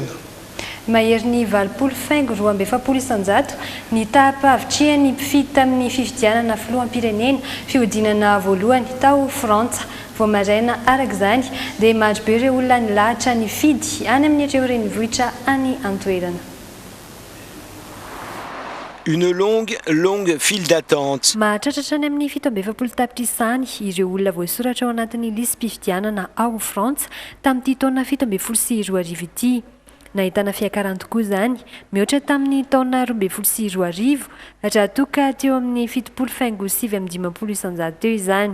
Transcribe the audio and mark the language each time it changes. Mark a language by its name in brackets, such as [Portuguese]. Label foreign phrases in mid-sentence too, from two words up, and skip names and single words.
[Malagasy] Mahery ny 2.7 ny tahampavitriany mpifidy tamin'ny fifidianana filoham-pirenena fihodinana voalohany tao Frantsa. Voamaraina arak'izany dia maro be ireo olona nilahatra ny fidy any amin'ireo renivohitra any antoerana. [French] Une longue file d'attente. [Malagasy] Mahatratratra any amin'ny 7 tapitrisa ireo olona voasoratra ao anatin'ny lisy mpifidianana ao Frantsa tamin'ity taona 2014 ity. Nahitana fiakaranto koa izany, mihoatra tamin'ny taona 2012 raha toka teo amin'ny 7.7 teo izany.